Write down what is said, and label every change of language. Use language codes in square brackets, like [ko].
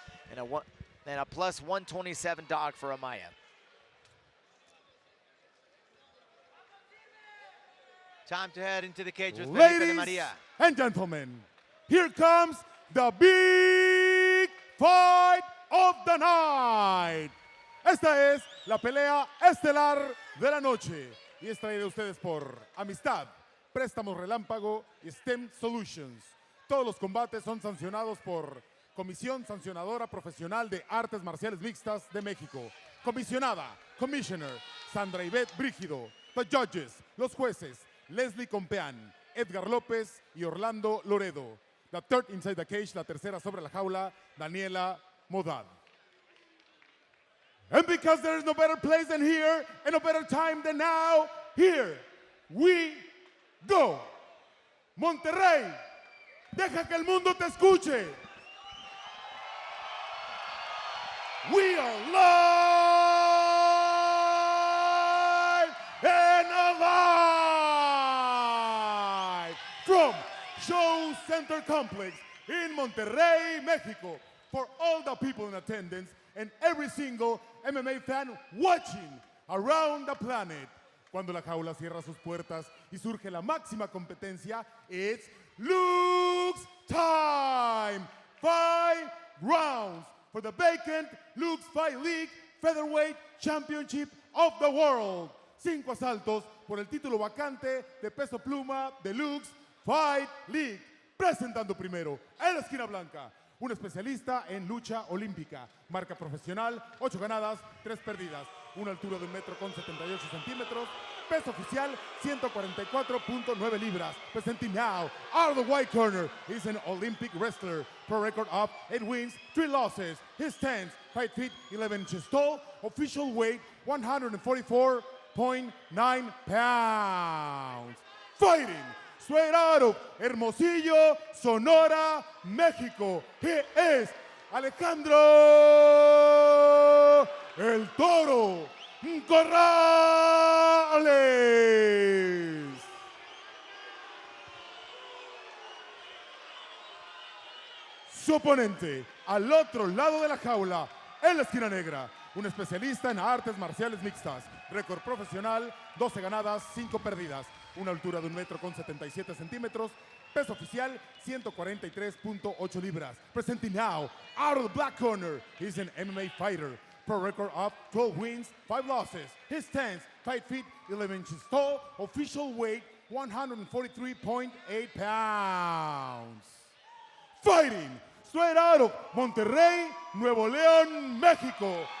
[en] And a plus 127 dog for Amaya. Time to head into the cage with Ladies and gentlemen, here comes the big fight of the night. [es] Esta es la pelea estelar de la noche y es traída a ustedes por Amistad, Préstamos Relámpago y STEM Solutions. Todos los combates son sancionados por Comisión Sancionadora Profesional de Artes Marciales Mixtas de México. Comisionada, Commissioner, Sandra Ivette Brígido. [en] The judges, [es] los jueces, Leslie Compeán, Edgar López y Orlando Loredo. The third inside the cage, la tercera sobre la jaula, Daniela Modad. [en] And because there is no better place than here and no better time than now, here we go. [es] Monterrey, deja que el mundo te escuche. [en] We are live and alive from Show Center Complex in Monterrey, Mexico. For all the people in attendance and every single MMA fan watching around the planet. [es] Cuando la jaula cierra sus puertas y surge la máxima competencia, [en] it's LUX time! 5 rounds for the vacant LUX Fight League Featherweight Championship of the World. [es] 5 asaltos por el título vacante de peso pluma de LUX Fight League. Presentando primero, en la esquina blanca, un especialista en lucha olímpica, marca profesional, 8 ganadas, 3 perdidas, una altura de 1,78 m, peso oficial 144.9 libras. [en] Presenting now, out of the white corner, he's an Olympic wrestler, pro record of 8 wins, 3 losses. His stance, 5 feet 11 inches tall, official weight 144.9 pounds. Fighting straight out of Hermosillo, Sonora, México. He is Alejandro el Toro Corrales. [es] Su oponente, al otro lado de la jaula, en la esquina negra, un especialista en artes marciales mixtas, récord profesional, 12 ganadas, 5 perdidas, una altura de 1,77 m, peso oficial 143.8 libras. [en] Presenting now, out of the black corner, he's an MMA fighter, pro record of 12 wins, 5 losses. His stance, 5 feet 11 inches tall, official weight 143.8 pounds. Fighting straight out of Monterrey, Nuevo León, México.